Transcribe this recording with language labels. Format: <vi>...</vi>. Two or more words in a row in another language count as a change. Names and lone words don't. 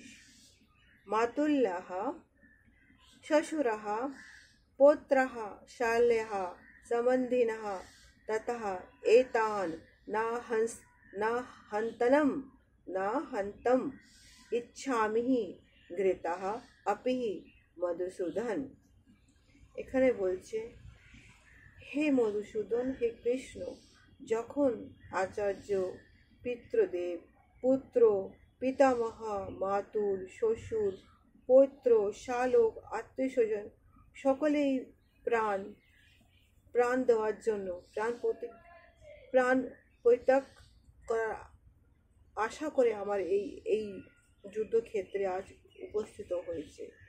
<sa>मातुल्यः श्वशुरः पौत्रः शाल्यः सम्बन्धिनः तथा एतान् न हन्तम् इच्छामि घृतः अपि মধুসূদন।</sa> <bn>এখানে বলছে, হে মধুসূদন, হে কৃষ্ণ, যখন আচার্য, পিতৃদেব, পুত্র, পিতামহ, মাতুল, শ্বশুর, পৌত্র, শালক, আত্মীয় স্বজন সকলেই প্রাণ দেওয়ার জন্য প্রাণ পরিত্যাগ করার আশা করে আমার এই যুদ্ধক্ষেত্রে আজ উপস্থিত হয়েছে,</bn>